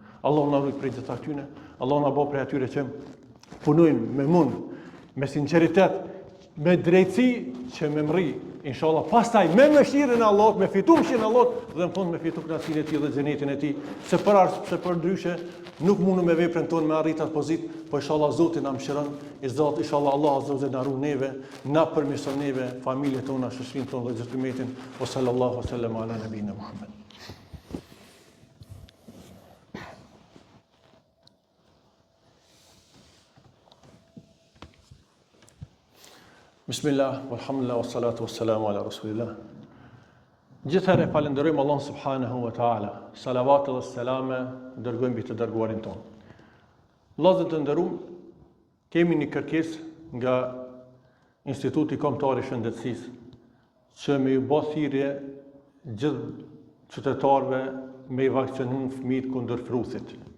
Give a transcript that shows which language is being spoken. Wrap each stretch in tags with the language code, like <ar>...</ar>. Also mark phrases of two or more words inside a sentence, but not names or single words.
<sq>Allah në rujtë prej gjithë atyne, Allah në bo prej atyre që punojnë me mund, me sinceritet, me drejtësi që me mri, inshallah, pastaj me mëshirën e Allahut, me fitu mëshirën e Allahut dhe në fund me fitu kënaqësinë e tij dhe xhenetin e tij. Se për ndryshe nuk mundu me veprën tonë me arrit atë pozitë, po inshallah Zoti na mëshiron, inshallah Allah</sq> <ar>عز وجل</ar> <sq>na ruan neve, na përmirëson neve, familjet tona, shoqërinë tonë dhe gjithë umetin.</sq> <ar>يا صلى الله وسلم على نبينا محمد بسم الله والحمد لله والصلاة والسلام على رسول الله.</ar> <sq>Gjithherë falenderojmë Allah</sq> <ar>سبحانه وتعالى.</ar> <sq>Salavat dhe selame dërgojmë mbi të dërguarin tonë. Vëllezër të nderuar, kemi një kërkesë nga Instituti Kombëtar i Shëndetësisë që me ju bë thirrje gjithë qytetarëve me i vaksinu fëmijët kundër frusit.</sq>